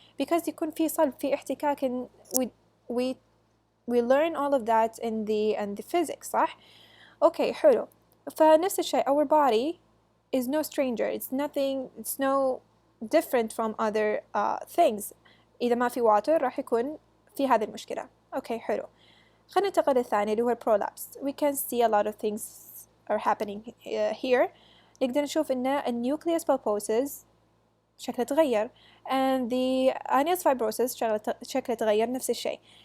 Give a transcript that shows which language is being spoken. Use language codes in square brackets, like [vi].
[ar] Because يكون فيه صلب، فيه احتكاك. [en] we learn all of that in the physics، صح؟ Okay, حلو. [ar] فنفس الشيء [en] our body is no stranger. It's nothing. It's no different from other things. [ar] إذا ما في water راح يكون في هذه المشكلة. Okay, حلو. خلينا ننتقل للثاني اللي هو prolapse. [en] We can see a lot of things are happening here. [ar] نقدر نشوف إن nucleus pulposus شكله تغير [en] and the annulus fibrosus [ar] شكله تغير نفس الشيء.